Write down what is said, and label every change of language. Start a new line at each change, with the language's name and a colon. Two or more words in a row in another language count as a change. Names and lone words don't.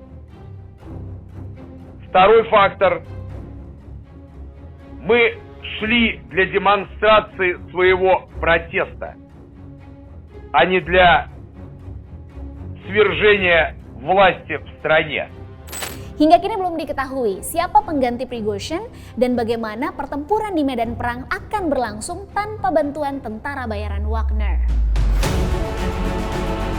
Russian: Второй фактор – мы шли для демонстрации своего протеста, а не для свержения власти в стране.
Indonesian: Hingga kini belum diketahui siapa pengganti Prigozhin dan bagaimana pertempuran di medan perang akan berlangsung tanpa bantuan tentara bayaran Wagner.